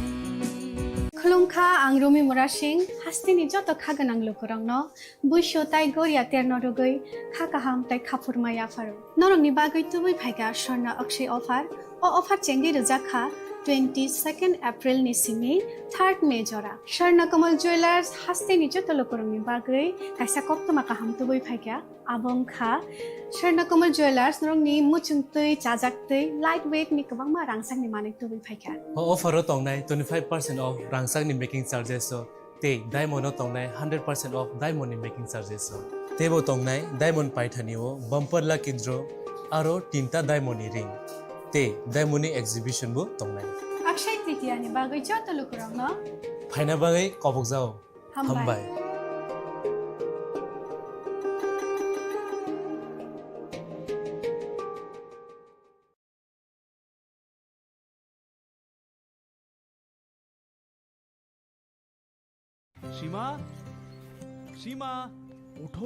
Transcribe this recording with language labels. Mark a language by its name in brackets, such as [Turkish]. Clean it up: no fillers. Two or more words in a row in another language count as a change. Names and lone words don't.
[Kok Borok] खुलुमखा आं रमि मुरासिं हास्तिनि जत खागोनां लोगोरांनो बुइसो ताइ गरिया तेरनरुगै खाकाहाम ताइ खाफुरमाया फारो नरंनि बागै तुबै फाइगा स्वर्णा अक्षय अफार ओ अफार चेंगि रजाखा 22 एप्रिल नि सिमि 3 मे जरा स्वर्णकमल ज्वेलर्स हास्तिनि जत लोगोरांनि बागै काइसा कप्तमा काहाम तुबै फाइगा आबंखा स्वर्णकमल ज्वेलर्स नरंनि मुचुंतै चाजाक्तै [English] light weight [Kok Borok] नि गोबांमा रांसांनि माने तुबै फाइगा अफारो तंनाय 25% ऑफ रांसांनि [English] making charges [Kok Borok] ते डायमंड तंनाय 100% ऑफ [English] diamond making charges [Kok Borok] तेबो तंनाय डायमंड पाइथानिओ [English] bumper lucky draw [Kok Borok] आरो 3टा [English] diamond ring [Kok Borok] ते [English] diamond exhibition [Kok Borok] बो तंनाय अक्षय तृतीया नि बागै जत लोगोरांनो फाइना बागै कबक जाओ हामबाय [Bangla] সীমা সীমা ওঠো